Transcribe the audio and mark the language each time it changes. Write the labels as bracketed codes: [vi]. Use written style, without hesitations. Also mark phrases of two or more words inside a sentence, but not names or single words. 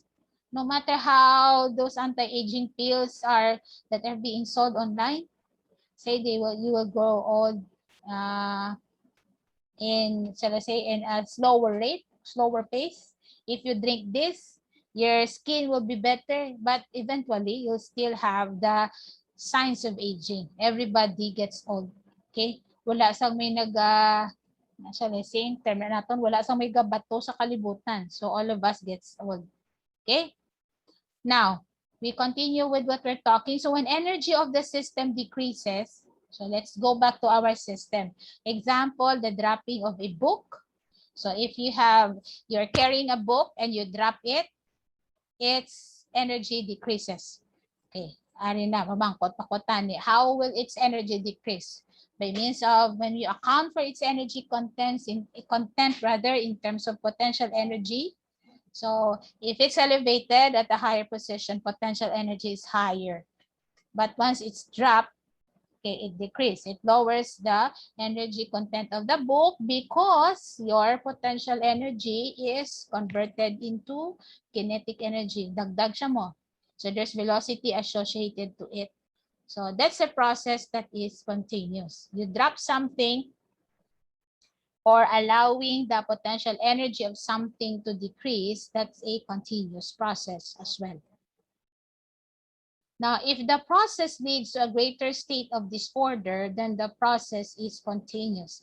[en] No matter how those anti-aging pills are that are being sold online, say you will grow old in, shall I say, in a slower rate, slower pace. If you drink this, your skin will be better, but eventually you'll still have the signs of aging. Everybody gets old. [hil] Okay? Wala sang may [en] shall I say, [hil] term natin, wala sang may gabato sa kalibutan. [en] So all of us gets old. Okay? Now, we continue with what we're talking. So when energy of the system decreases, so let's go back to our system. Example, the dropping of a book. So if you're carrying a book and you drop it, its energy decreases. [hil] Okay, ari na, mamangkot pakotan. [en] How will its energy decrease? By means of when you account for its energy content in terms of potential energy. So if it's elevated at a higher position, potential energy is higher. But once it's dropped, okay, it decreases. It lowers the energy content of the book because your potential energy is converted into kinetic energy. [hil] Dagdag siya mo. [en] So there's velocity associated to it. So that's a process that is spontaneous. You drop something or allowing the potential energy of something to decrease, that's a continuous process as well. Now, if the process leads to a greater state of disorder, then the process is spontaneous.